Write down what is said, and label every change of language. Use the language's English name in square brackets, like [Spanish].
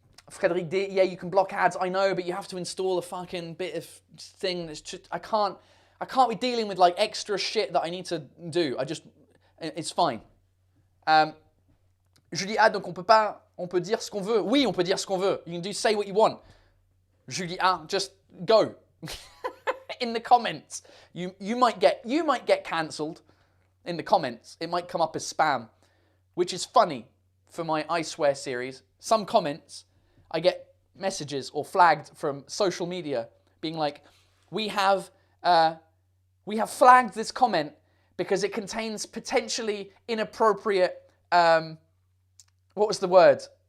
[English] Frédéric D, yeah, you can block ads. I know, but you have to install a fucking bit of thing. That's just, I can't be dealing with like extra shit that I need to do. It's fine. [French] Julie A, donc on peut dire ce qu'on veut. Oui, on peut dire ce qu'on veut. [English] You can say what you want. Julie A, just go. In the comments. You might get cancelled in the comments. It might come up as spam, which is funny for my I Swear series. Some comments, I get messages or flagged from social media being like, we have flagged this comment because it contains potentially inappropriate, what was the word?